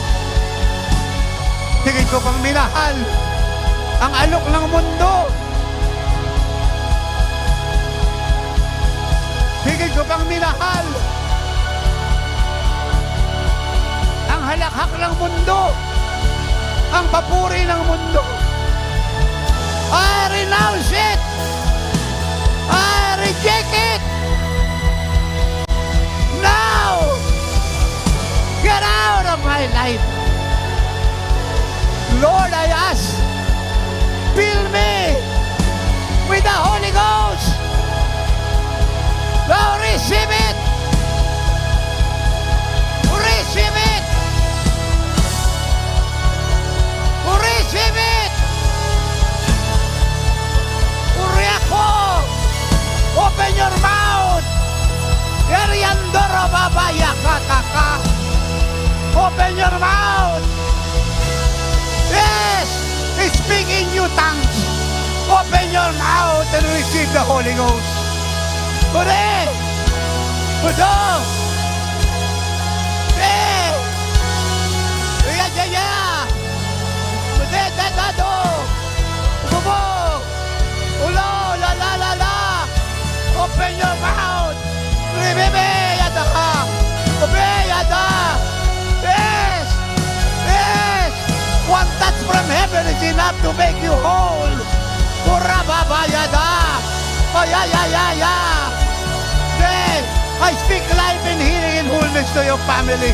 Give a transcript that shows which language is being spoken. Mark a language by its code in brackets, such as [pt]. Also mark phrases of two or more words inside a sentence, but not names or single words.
[tl] Higit ko pang minahal ang alok ng mundo. Higit ko pang minahal ang halakhak ng mundo, ang papuri ng mundo. [en] I renounce it. I reject it. Now, get out of my life. Lord, I ask, fill me with the Holy Ghost. Now receive it. Receive it. Receive it. Uriako. Open your mouth. Eriandoro babaya kataka. Open your mouth. Yes! Speak in new tongues. Open your mouth and receive the Holy Ghost. Ure! Udo! Eh! Ya, ya, ya! Ude, dadado! Bubo! Ulo! La, la, la, la! Open your mouth! Ribebe! Yada ka! Ube! Yada! Yes! Yes! One touch from heaven is enough to make you whole. Purababayada. Oh, yeah, yeah, yeah, yeah. Then, I speak life and healing and wholeness to your family.